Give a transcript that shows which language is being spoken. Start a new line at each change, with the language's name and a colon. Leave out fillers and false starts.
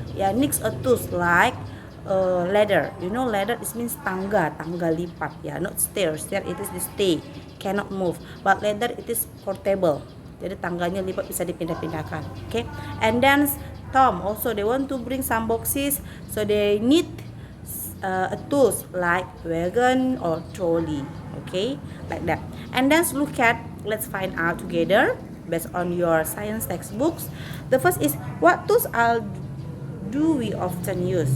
English: Needs a tools like ladder. You know ladder it means
Indonesian: tangga lipat.
English: Not stairs. Stair it is the stay, cannot move. But ladder it is portable.
Indonesian: Jadi tangganya lipat bisa dipindah-pindahkan.
English: Okay. And then Tom also they want to bring some boxes, so they need tools like wagon or trolley. Okay, like that. And then let's find out together based on your science textbooks. The first is, what tools do we often use?